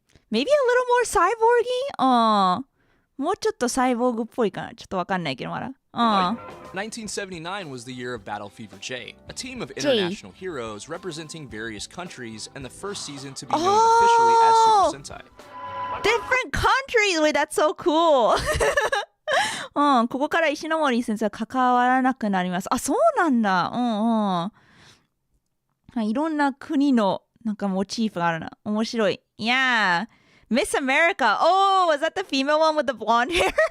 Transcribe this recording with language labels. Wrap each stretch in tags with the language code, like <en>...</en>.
<en>maybe a little more cyborgy?</en> <ja>もうちょっとサイボーグっぽいかな。ちょっとわかんないけどまだ。</ja> <en>1979 was the year of Battle Fever J, a team of international heroes representing various countries and the first season to be known officially as Super Sentai. Different countries! Wait, that's so cool!</en> <ja>ここから石ノ森先生は関わらなくなります。あ、そうなんだ。いろんな国のなんかモチーフがあるな。面白い。Yeah. Miss America.</ja> <en>Oh, was that the female one with the blonde hair?</en>